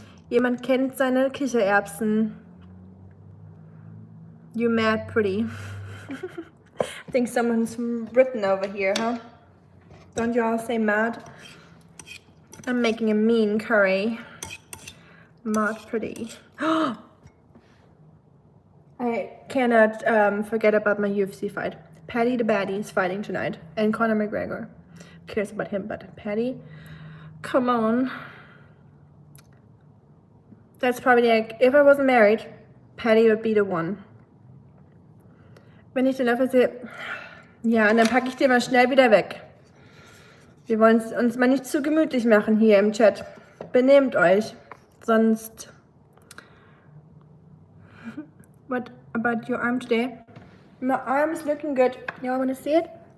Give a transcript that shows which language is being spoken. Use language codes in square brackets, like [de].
[de] Jemand kennt seine Kichererbsen. [en] You mad pretty. I think someone's from Britain over here, huh? Don't you all say mad? I'm making a mean curry. Mad pretty. I cannot forget about my UFC fight. Paddy the Baddy is fighting tonight. And Conor McGregor. Who cares about him, but Paddy? Come on. That's probably like, if I wasn't married, Paddy would be the one. [de] Wenn ich den Löffel sehe, ja, und dann packe ich den mal schnell wieder weg. Wir wollen es uns mal nicht zu gemütlich machen hier im Chat. Benehmt euch, sonst... [en] What about your arm today? My arm is looking good. Y'all wanna see it?